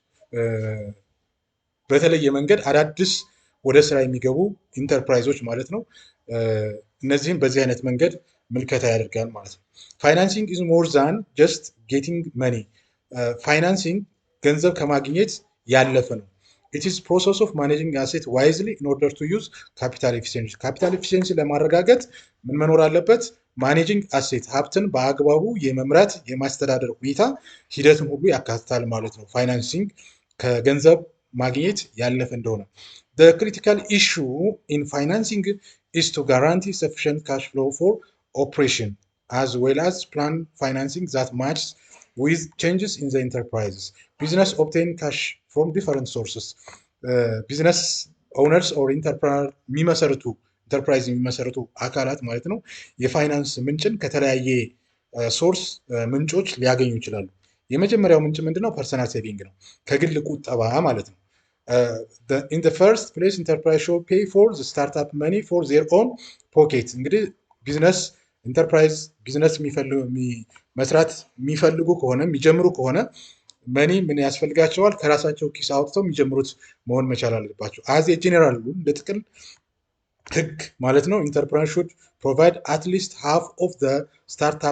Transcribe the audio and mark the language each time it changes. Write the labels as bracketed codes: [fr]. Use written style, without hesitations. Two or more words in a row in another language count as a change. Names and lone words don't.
[am] በተለየ መንገድ አዳዲስ ወደ ስራ የሚገቡ ኢንተርፕራይዞች ማለት ነው። እነዚህም በዚህ አይነት መንገድ ምልከታ ያደርጋል ማለት ነው። [en] financing is more than just getting money። [am] ፋይናንሲንግ ገንዘብ ከማግኘት ያለፈ ነው። [en] it is process of managing asset wisely in order to use capital efficiency። capital efficiency [am] ለማረጋገጥ ምን መኖር አለበት? [en] managing asset [am] ሀብትን በአግባቡ የመምራት የማስተዳደር ሁኔታ ሂደትን ሁሉ ያካትታል ማለት ነው። ፋይናንሲንግ ከገንዘብ ማግኘት ያለፈ እንደሆነ [en] the critical issue in financing is to guarantee sufficient cash flow for operation as well as plan financing that matches with changes in the enterprises. Business obtain cash from different sources. business owners or entrepreneur [am] የሚመሰርቱ ኢንተርፕራይዝ የሚመሰርቱ አካላት ማለት ነው የፋይናንስ ምንጭን ከተለያየ ሶርስ ምንጮች ሊያገኙ ይችላሉ። የመጀመሪያው ምንጭ ምንድነው? [en] personal saving [am] ነው፣ ከግል ቁጠባ ማለት ነው። [en] in the first place enterprise should pay for the startup money for their own pocket። [am] እንግዲህ ቢዝነስ ኢንተርፕራይዝ ቢዝነስ መስራት የሚፈልጉ ከሆነ የሚጀምሩ ከሆነ መኒ ምን ያስፈልጋቸዋል? ከራሳቸው ኪስ አውጥተው የሚጀምሩት መሆን መቻል አለባቸው። [en] as a general [am] እንደ ጥቅል ህግ ማለት ነው [en] entrepreneur should provide at least half of the startup